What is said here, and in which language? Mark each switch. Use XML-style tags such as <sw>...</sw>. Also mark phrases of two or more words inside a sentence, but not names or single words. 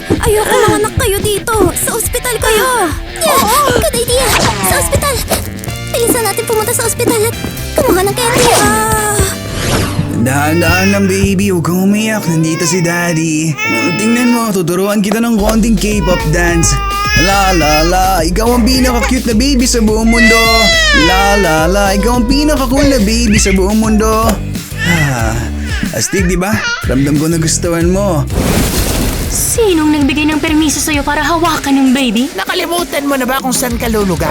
<tl>Ayoko manganak kayo dito. Sa ospital kayo.</tl> <en>Yeah, good idea.</en> <tl>Sa ospital. Bilisan natin pumunta sa ospital at kumuha ng candy. Dahan-dahan lang baby, huwag kang umiyak. Nandito si daddy. Tingnan mo, tuturuan kita ng konting</tl> <en>K-pop dance. La la la,</en> <tl>ikaw ang pinaka-cute na baby sa buong mundo. La la la, ikaw ang pinaka-cool na baby sa buong mundo. Astig, di ba? Ramdam ko na gustuhan mo. Sinong nagbigay ng permiso sa'yo para hawakan ng baby? Nakalimutan mo na ba kung saan ka lulugar?</tl>